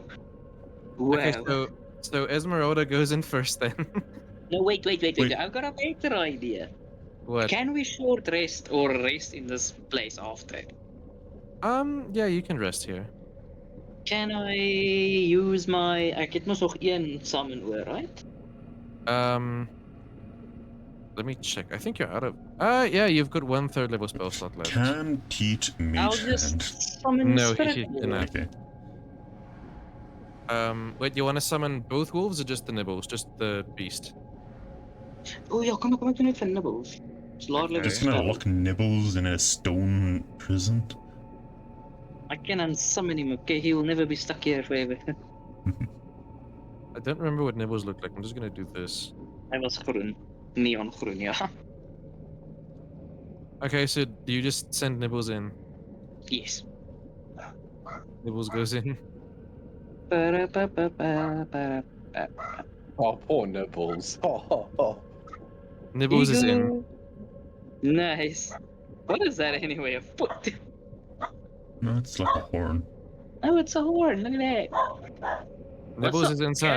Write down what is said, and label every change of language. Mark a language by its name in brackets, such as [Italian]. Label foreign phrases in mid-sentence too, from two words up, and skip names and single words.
[English] Okay, Wow. so Esmeralda goes in first then. No, wait. Wait. I've got a better idea. What? Can we short rest or rest in this place after? Yeah, you can rest here. Can I use my... [Afrikaans] Ek het mos nog een summon oor, [English] right? Let me check. I think you're out of. Yeah, you've got 1/3 level spell slot left. can teach I'll mage just hand. summon No, Spirit he Wolf. cannot. Okay. Wait, you want to summon both wolves or just the nibbles? Just the beast? [Afrikaans] Oh ja, kom ek doen dit vir nibbles. [English] It's laat Okay. Just gonna lock Nibbles in a stone prison. I can unsummon him, okay? He will never be stuck here forever. I don't remember what nibbles look like. I'm just gonna do this. [Afrikaans] Hy was groen. Neon groen, ja. [English] Okay, so do you just send nibbles in? Yes. Nibbles goes in. Ba-da-ba-ba-ba-ba. Oh, poor nipples. Oh. Nibbles is in. Eagle. Nice. What is that anyway? A foot? No, it's like a horn. Oh, it's a horn. Look at that. Nibbles What's is up? inside.